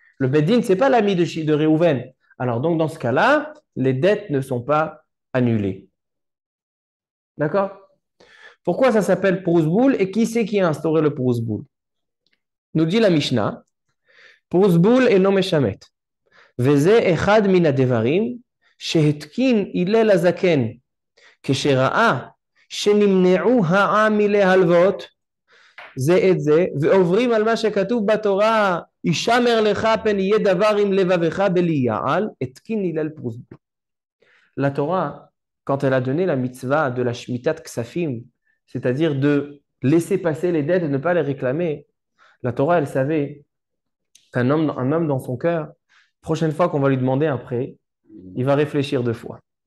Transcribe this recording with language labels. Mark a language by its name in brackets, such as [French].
[French] Le Beddin, ce n'est pas l'ami de Réhouven. Alors, donc, dans ce cas-là, les dettes ne sont pas annulées. D'accord? Pourquoi ça s'appelle Prouzboul et qui c'est qui a instauré le Prouzboul? Nous dit la Mishnah, Prouzboul et non Meshamet. [Hebrew] וזה אחד מן הדברים שהתקין הלל הזקן כשראה שנמנעו העם מלהלוות זה את זה ועוברים על מה שכתוב בתורה ישמר לך פן יהיה דבר עם לבבך בלי יעל התקין הלל פרוזבול. [French] La Torah, quand elle a donné la mitzvah de la shmitat ksafim, c'est-à-dire de laisser passer les dettes et de ne pas les réclamer, la Torah, elle savait qu'un homme, un homme dans son cœur, prochaine fois qu'on va lui demander un prêt, il va réfléchir deux fois.